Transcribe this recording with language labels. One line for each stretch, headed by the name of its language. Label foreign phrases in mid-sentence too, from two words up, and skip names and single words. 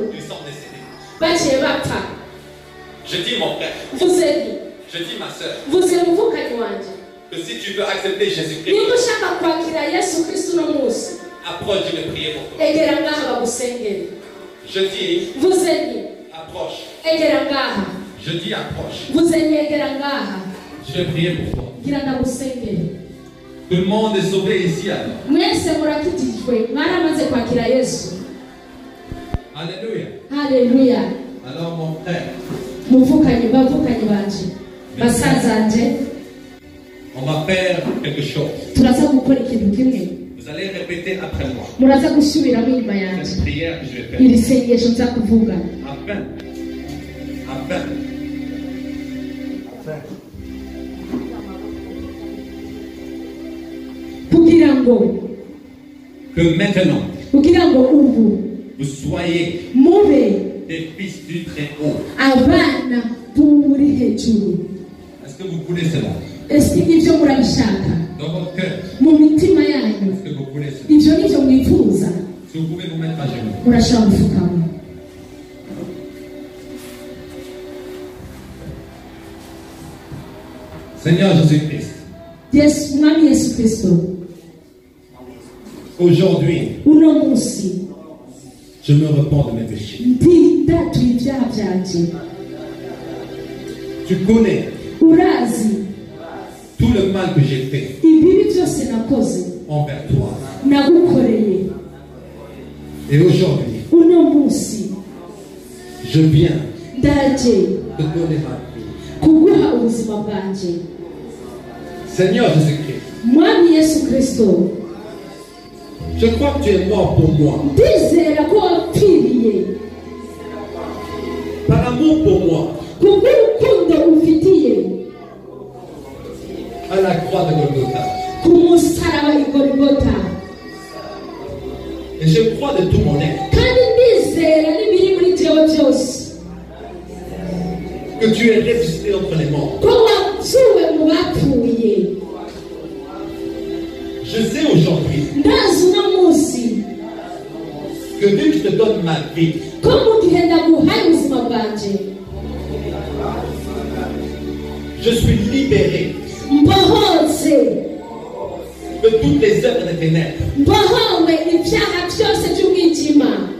French: ils sont décédés.
Rundi: baciye bapfa
French: Je dis, mon frère,
Rundi: mvuze nti
French: je dis, ma soeur,
Rundi: mvuze umuvukanyi wanje
French: que si tu veux accepter Jésus-Christ,
Rundi: niba ushaka kwakira Yesu Kristo uno munsi
French: approche, je vais prier pour toi.
Rundi: egera ngaha bagusengere
French: Je dis,
Rundi: mvuze nti
French: approche.
Rundi: egera ngaha
French: Je dis, approche.
Rundi: mvuze nti egera ngaha
French: Je vais prier pour toi.
Rundi: gira ndagusengere
French: Tout le monde est sauvé ici alors.
Rundi: mwese murakijijwe mwaramaze kwakira Yesu
French: Alléluia.
Rundi: haleluya
French: Alors, mon frère,
Rundi: bavukanyi banje basazanje
French: on va faire quelque chose.
Rundi: turaza gukora ikintu kimwe
French: Vous allez répéter après moi
Rundi: muraza gusubiramo inyuma yanjye
French: cette prière que je vais faire.
Rundi: iri sengesho nza kuvuga
French: Afin
Rundi: kugira ngo
French: que maintenant
Rundi: kugira ngo ubu
French: vous soyez
Rundi: mube
French: des fils du Très-Haut.
Rundi: abana b'uri hejuru
French: Est-ce que vous voulez cela
Rundi: ese ibyo murabishaka
French: dans votre cœur?
Rundi: mu mitima yanyu
French: Est-ce que vous voulez cela?
Rundi: ibyo ni byo mwifuza
French: Si vous pouvez vous mettre à genoux.
Rundi: murashaka gupfukama
French: Seigneur Jésus-Christ,
Rundi: Yesu mwami Yesu Kristo
French: aujourd'hui,
Rundi: uno munsi
French: je me repens de mes péchés.
Rundi: ndatuye ibyaha byanjye
French: Tu connais
Rundi: urazi
French: tout le mal que j'ai fait
Rundi: ibibi byose nakoze
French: envers toi.
Rundi: nagukoreye
French: Et aujourd'hui,
Rundi: uno munsi
French: je viens
Rundi: ndaje
French: te donner ma vie.
Rundi: kuguha ubuzima bwanjye
French: Seigneur Jésus-Christ,
Rundi: mwami Yesu Kristo
French: je crois que tu es mort pour moi.
Rundi: ndizera ko wapfiriye
French: Par amour pour moi,
Rundi: kubw'urukundo umfitiye
French: à la croix de Golgotha.
Rundi: ku musaraba i Golgotha
French: Et je crois de tout mon être
Rundi: kandi ndizera n'ibiri muri jewe byose
French: que tu es ressuscité entre les morts.
Rundi: ko wapfuwe mu bapfuye
French: Je sais aujourd'hui
Rundi: ndazi uno munsi
French: que vu que je te donne ma vie,
Rundi: ko mu gihe ndaguhaye ubuzima bwanjye
French: je suis libéré
Rundi: mbohotse
French: de toutes les œuvres des ténèbres.
Rundi: mbohowe ibyaha byose by'umwijima